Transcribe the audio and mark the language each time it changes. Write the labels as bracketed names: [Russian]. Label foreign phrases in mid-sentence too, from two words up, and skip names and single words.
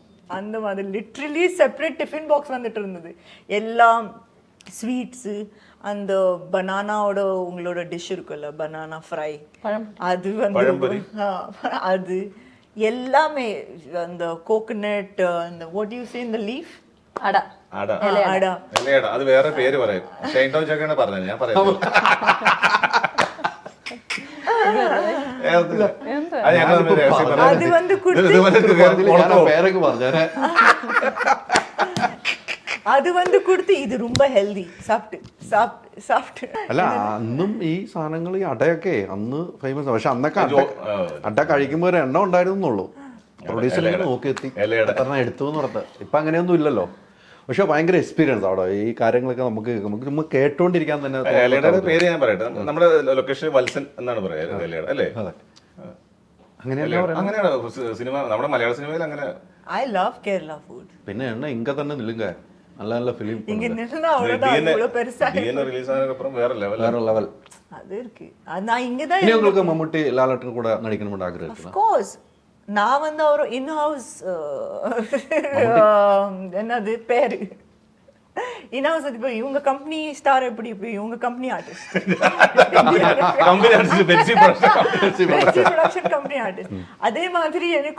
[Tamil] அந்த மாதிரி [English] literally separate tiffin box [Tamil] வந்துட்டு இருந்தது. எல்லாம் ஸ்வீட்ஸு, அந்த பனானாவோட உங்களோட டிஷ் இருக்குல்ல, [English] banana fry, [Tamil] அது வந்து அது எல்லாமே, அந்த கோகனட், அந்த [English] what you say [Tamil] இந்த லீஃப் [Malayalam] അട അത് വേറെ പേര് പറയും. ഷൈൻ ടോം ചൊക്കെയാണ് പറഞ്ഞത്, ഞാൻ പറയാം. [Tamil] அது வந்து கொடுத்து இது ரொம்ப ஹெல்தி சாப்பிட்டு. [Malayalam] അല്ല, അന്നും ഈ സാധനങ്ങൾ ഈ അടയൊക്കെ അന്ന് ഫേമസ്. പക്ഷെ അന്നൊക്കെ അട കഴിക്കുമ്പോ ഒരു എണ്ണം ഉണ്ടായിരുന്നുള്ളൂ. പ്രൊഡ്യൂസറിനെ നോക്കി എത്തി എത്ര എടുത്തു എന്ന് പറഞ്ഞത്. ഇപ്പൊ അങ്ങനെയൊന്നും ഇല്ലല്ലോ. പക്ഷെ ഭയങ്കര എക്സ്പീരിയൻസ് അവിടെ ഈ കാര്യങ്ങളൊക്കെ നമുക്ക് കേട്ടോണ്ടിരിക്കാൻ തന്നെ. പേര് ഞാൻ പറയട്ടെ, നമ്മുടെ ലൊക്കേഷൻ വത്സൻ എന്നാണ് പറയാറ് അല്ലേ? അങ്ങനെയാണ് സിനിമ, നമ്മുടെ മലയാള സിനിമയിൽ അങ്ങനെ. [English] I love Kerala food. [Tamil] பின்னே என்ன இங்க தன்னே நில்லுங்க நல்ல நல்ல ஃபிலிம் இங்க நின்னா அவ்வளவுதான், இவ்வளவு பெருசா ரிலீஸ் ஆனதுக்கு அப்புறம் வேற லெவல் அது இருக்கு. நான் இங்க தான். உங்களுக்கு மம்முட்டி லாலட்டன் கூட நடிக்கணும்னு ஆഗ്രഹம் இருக்கு. [English] Of course. [Tamil] நான் வந்து அவர் [English] in house [Tamil] என்னது பேரு [English] in house, [Tamil] இப்போ இவங்க [English] company star [Tamil] எப்படி, இப்போ இவங்க [English] company artist, [Tamil] பென்சி [English] production company artist. [Tamil] அதே மாதிரி எனக்கு